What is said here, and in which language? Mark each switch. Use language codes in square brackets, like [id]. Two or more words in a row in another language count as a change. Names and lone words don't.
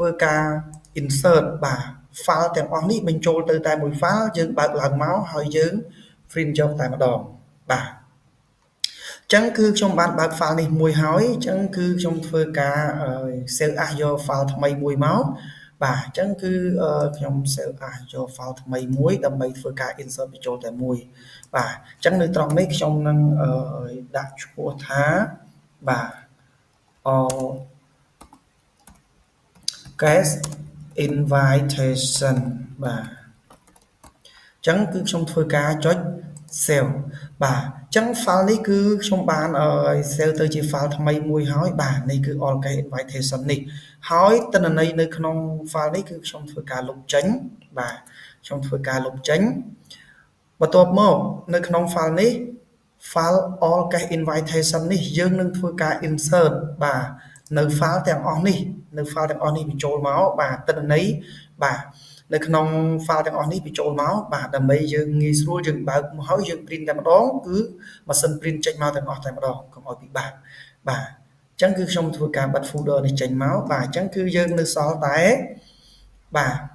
[km] ការ insert បាទ file ទាំងអស់នេះបញ្ចូលទៅតែមួយ file យើងបើកឡើងមកហើយយើង print យកតែម្ដងបាទចឹងគឺខ្ញុំបានបើក file នេះមួយហើយចឹងគឺខ្ញុំធ្វើការ [en] save as [km] យក file ថ្មីមួយមកបាទចឹងគឺខ្ញុំ [en] save as [km] យក file ថ្មីមួយដើម្បីធ្វើការ insert បញ្ចូលតែមួយបាទចឹងនៅត្រង់នេះខ្ញុំនឹងដាក់ឈ្មោះថាបាទ all [en] guest invitation [km] បាទចឹងគឺខ្ញុំធ្វើការចុច save បាទចឹង file នេះគឺខ្ញុំបាន save ទៅជា file ថ្មីមួយហើយបាទនេះគឺ [en] all guest invitation [km] នេះហើយទិន្ន ន័យនៅក្នុង file នេះគឺខ្ញុំធ្វើការលុបចេញបាទខ្ញុំធ្វើការលុបចេញបន្ទាប់មកនៅក្នុង file នេះ [en] file all guest [km] invitation នេះយើងនឹងធ្វើការ insert បាទនៅ file ទាំងអស់នេះនៅ file ទាំងអស់នេះបញ្ចូលមកបាទទិន្នន័យបាទនៅក្នុង file ទាំងអស់នេះបញ្ចូលមកបាទដើម្បីយើងងាយស្រួលយើងបើកមកហើយយើង print តែម្ដងគឺម៉ាស៊ីន print ចេញមកទាំងអស់តែម្ដងកុំឲ្យពិបាកបាទអញ្ចឹងគឺខ្ញុំធ្វើការបិទ folder នេះចេញមកបាទអញ្ចឹងគឺយើងនៅសល់តែបាទ